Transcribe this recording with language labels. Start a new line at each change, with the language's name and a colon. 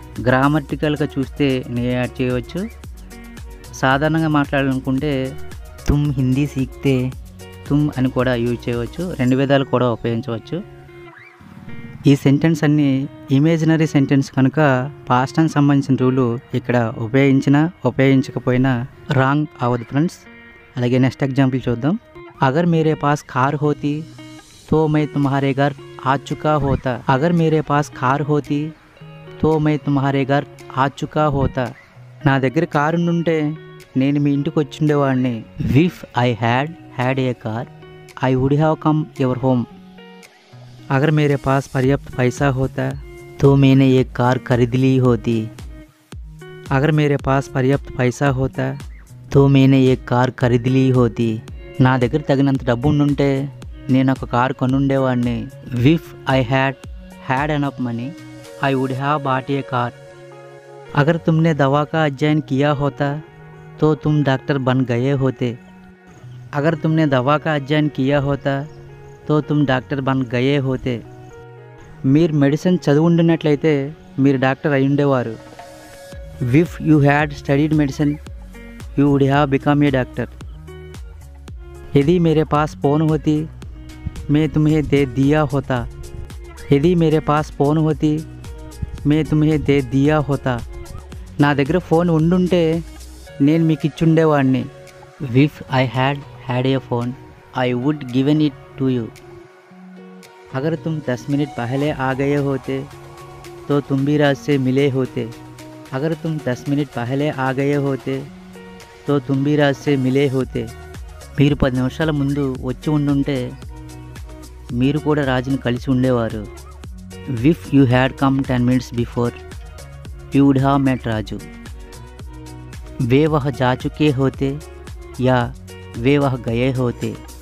Telugu: గ్రామటికల్గా చూస్తే నే యాడ్ చేయవచ్చు. సాధారణంగా మాట్లాడాలనుకుంటే
Hindi: తుమ్ హిందీ సీఖతే తుమ్
Telugu: అని కూడా యూజ్ చేయవచ్చు. రెండు విధాలు కూడా ఉపయోగించవచ్చు. ఈ సెంటెన్స్ అన్ని ఇమేజినరీ సెంటెన్స్ కనుక పాస్ట్ టెన్స్ సంబంధించిన రూలు ఇక్కడ ఉపయోగించినా ఉపయోగించకపోయినా రాంగ్ అవ్వదు ఫ్రెండ్స్. అలాగే నెక్స్ట్ ఎగ్జాంపుల్ చూద్దాం.
Hindi: अगर मेरे पास कार होती तो मैं तुम्हारे घर आ चुका होता। अगर मेरे पास कार होती तो मैं तुम्हारे घर आ चुका होता।
Telugu: నా దగ్గర కారు ఉంటే నేను మీ ఇంటికి వచ్చిండేవాడిని.
English: If I had a car I would have come your home.
Hindi: अगर मेरे पास पर्याप्त पैसा होता तो मैंने एक कार खरीद ली होती. अगर मेरे पास पर्याप्त पैसा होता तो मैंने एक कार खरीद ली होती.
Telugu: నా దగ్గర తగినంత డబ్బు ఉండుంటే నేను ఒక car కొనుండేవాడిని.
English: If I had enough money I would have bought a car.
Hindi: अगर तुमने दवा का अध्ययन किया होता तो तुम डॉक्टर बन गए होते. अगर तुमने दवा का अध्ययन किया होता तो तुम डॉक्टर बन गए होते.
Telugu: మీరు మెడిసిన్ చదువుండినట్లయితే మీరు డాక్టర్ అయి ఉండేవారు.
English: If you had studied medicine you would have become a doctor.
Hindi: यदि मेरे पास फ़ोन होती मैं तुम्हें दे दिया होता. यदि मेरे पास फ़ोन होती मैं तुम्हें दे दिया होता.
Telugu: నా దగ్గర ఫోన్ ఉండుంటే నేను మీకు ఇచ్చుండేవాడిని.
English: If I had a phone I would given it to you.
Hindi: अगर तुम 10 मिनट पहले आ गए होते तो तुम भी राज से मिले होते. अगर तुम 10 मिनट पहले आ गए होते तो तुम भी राज से मिले होते.
Telugu: మీరు 10 నిమిషాల ముందు వచ్చి ఉండుంటే మీరు కూడా రాజుని కలిసి ఉండేవారు.
English: If you had come 10 minutes before you would have met Raju.
Hindi: वे वह जा चुके होते या वे वह गए होते.